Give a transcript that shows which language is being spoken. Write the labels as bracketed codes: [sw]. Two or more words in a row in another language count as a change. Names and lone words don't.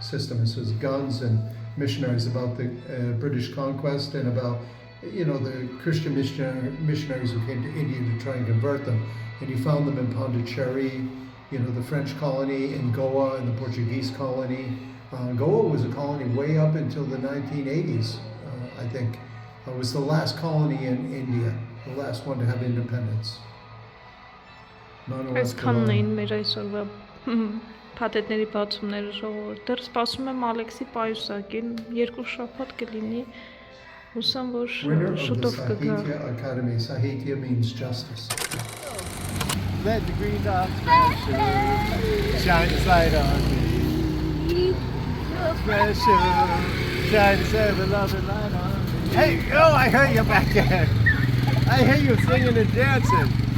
[en] It says guns and missionaries about the British conquest and about the Christian missionaries who came to India to try and convert them. And you found them in Pondicherry, the French colony, in Goa, and the Portuguese colony. Goa was a colony way up until the 1980s, I think. It was the last colony in India, the last one to have independence. [hy] Այս քանն էին մեր այսօրվա փաթեթների բացումները ժողովուրդ։ Դեռ սպասում եմ Ալեքսի պայուսակին, 2 շաբաթ կլինի։ Հուսամ որ շուտով կգա։ [en] Sahitya Academy. Sahitya means justice. Let the green dot special shine its light on me. Special shine its ever-loving light on me. Hey, oh, I heard you back there. I hear you singing and dancing.